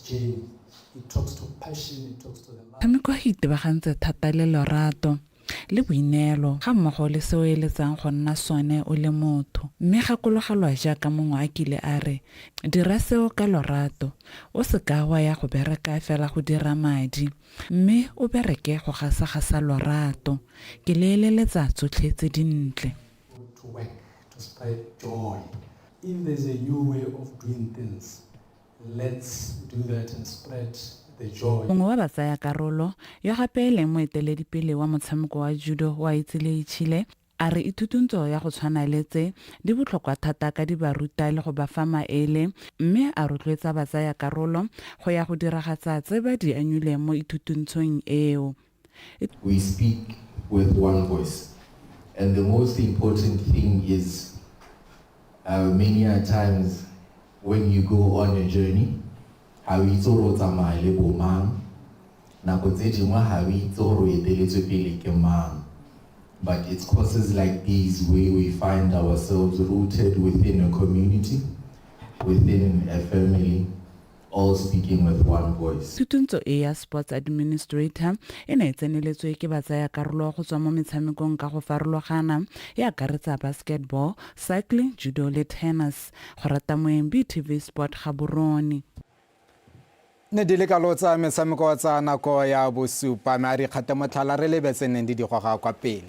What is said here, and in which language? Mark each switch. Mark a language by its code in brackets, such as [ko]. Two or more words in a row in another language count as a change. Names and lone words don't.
[tn] Metshameko e itebagantse thata le lorato le boineelo ga mmogo le seo e letsang go nna sone o le motho, mme gakologelwa jaaka mongwe a kile a re dira seo ka lorato, o se ka wa ya go bereka fela go dira madi, mme o bereke go gasa lorato. Ke leeleletsa tsotlhe tse dintle. [en] If there's a new way of doing things, let's do that and spread [tn] mongwe wa batsaya karolo yo gape le moeteledipele wa motshameko wa judo wa Itsile Ichile a re ithutuntsho ya go tshwana le tse di botlhokwa thata ka di ba ruta le go ba fa maele, mme a rotloetsa batsaya karolo go ya go diragatsa tse ba di anyule mo ithutuntshong eo. [en] We speak with one voice, and the most important thing is many a times when you go on a journey, [tn] ha o itse go tsamaya le bo mang, nako tse dingwe ha o itse go eteletswe pele ke mang. [en] But it's courses like these where we find ourselves rooted within a community, within a family, all speaking with one voice. [tn] Tutuntsho e ya Sports Administrator e ne tseneletswe ke batsaya karolo go tswa mo metshamekong ka go farologana e akaretsa basketball, cycling, judo le tennis. Go rata moeng BTV Sport Gaborone. Ne di le ka lotsa metshameko tsa nako ya bosupa mme a re kgate motlhala re lebetseneng di goga kwa pele.